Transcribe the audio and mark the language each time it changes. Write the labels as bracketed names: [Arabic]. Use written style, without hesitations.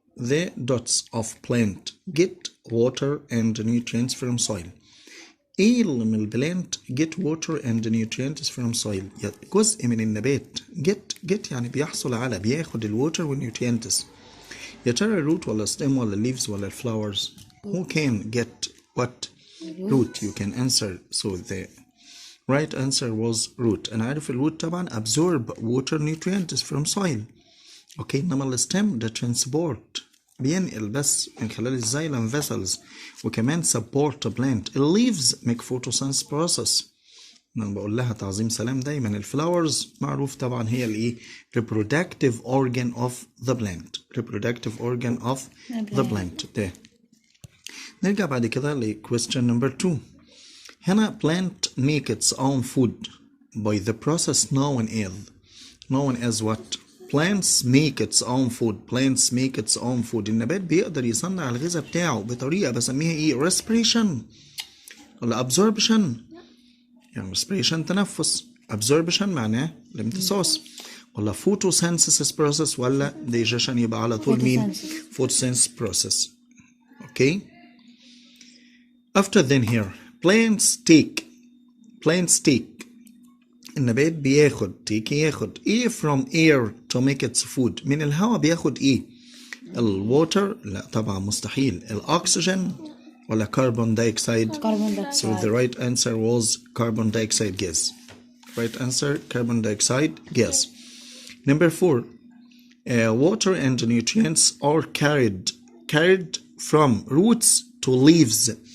[English] The dots of plant get water and nutrients from soil. [Arabic] ايه اللي من البلانت [English] get water and nutrients from soil؟ [Arabic] جزء من النبات get يعني بيحصل على، بياخد الووتر والنيوترينتس. يا ترى [English] الروت ولا stem ولا leaves ولا flowers؟ Who can get what? root. You can answer. So the right answer was root. [Arabic] انا عارف الروت طبعا [English] absorb water nutrients from soil. [Arabic] اوكي، انما الستيم ده ترانسبورت، بينقل بس من خلال الزايلم فيسلز، وكمان سبورت بلانت. الليفز ميك فوتوسينثيسيس بروسيس، انا بقول لها تعظيم سلام دايما. الفلاورز معروف طبعا هي الايه، [English] reproductive organ of the plant. reproductive organ of the plant. [Arabic] ده نرجع بعد كده ل [English] question number 2. [Arabic] هنا [English] plant make its own food by the process known as what? Plants make its own food. Plants make its own food. [Arabic] النبات بيقدر يصنع الغذاء بتاعه بطريقة بسميها ايه؟ respiration ولا absorption؟ يعني respiration تنفس، absorption معناه الامتصاص، ولا photosynthesis process ولا digestion؟ يبقى على طول مين؟ photosynthesis process. [English] okay. after then here plants take. [Arabic] النبات بياخد ياخد ايه [English] from air to make its food؟ [Arabic] من الهواء بياخد ايه؟ الووتر؟ لا طبعا مستحيل. [English] الاكسجين ولا carbon dioxide? So the right answer was carbon dioxide gas. Right answer carbon dioxide gas. Number 4. Water and nutrients are carried from roots to leaves.